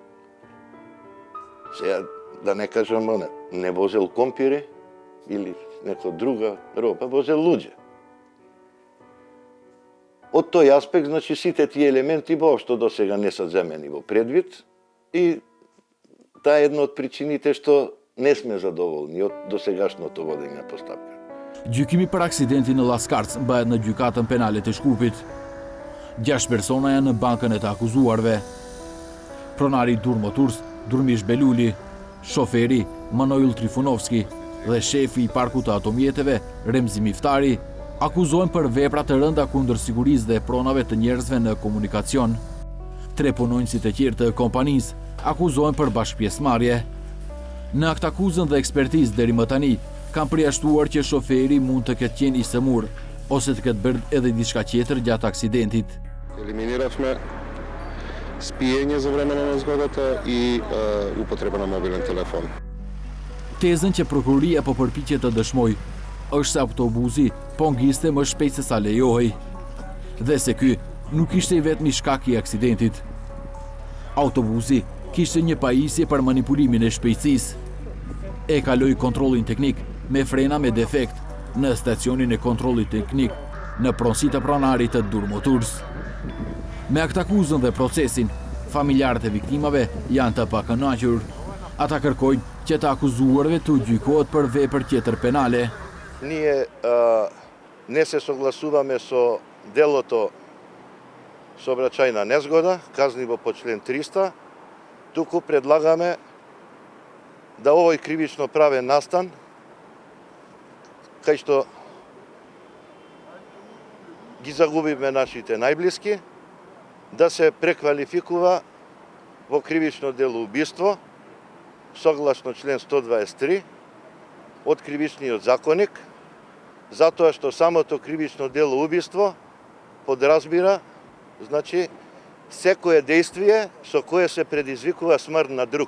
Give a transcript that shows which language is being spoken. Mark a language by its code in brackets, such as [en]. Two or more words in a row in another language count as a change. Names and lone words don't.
[mk] Сега да не кажам, не возел компири или некоја друга роба, возел луѓе. Од тој аспект, значи, сите тие елементи воопшто до сега не се земени во предвид и таа е една од причините што не сме задоволни од досегашното водење на постапка. [sq] Gjykimi për aksidentin në Laskarc bëhet në gjykatën penale të Shkupit. 6 persona janë në bankën e të akuzuarve. Pronari Durmo Turs, Durmish Beluli, shoferi Manojl Trifunovski dhe shefi i parkut të automjeteve Remzi Miftari akuzohen për vepra të rënda kundër sigurisë dhe pronave të njerëzve në komunikacion. 3 punonjësit e tjerë të kompanisë akuzohen për bashkëpjesëmarrje. Në akt akuzën dhe ekspertizë deri më tani kanë përjashtuar që shoferi mund të ketë qenë i sëmur ose të ketë bërë edhe diçka tjetër gjatë aksidentit. [mk] Елиминирахме спиење за време на згодата и употреба на мобилен телефон. [sq] Tezën që prokuroria po përpiqet të dëshmoj është se autobusi po ngiste më shpejt se sa lejohej dhe se ky nuk ishte i vetmi shkak i aksidentit. Autobusi kishte një pajisje për manipulimin e shpejtësisë. E kaloi kontrollin teknik me frena me defekt në stacionin e kontrollit teknik në pronësi të pronarit të Durmo Turs. Me akt akuzën dhe procesin, familjarët e viktimave janë të pakënaqur. Ata kërkojnë që të akuzuarve të gjykohet për vepër tjetër penale. [mk] Ние не се согласуваме со делото сообраќајна незгода, казниво по член 300, туку предлагаме да овој кривично правен настан, кај што ги загубиме нашите најблиски, да се преквалификува во кривично дело убиство, согласно член 123 од Кривичниот законник, затоа што самото кривично дело убиство подразбира, значи, секое действие со кое се предизвикува смрт на друг.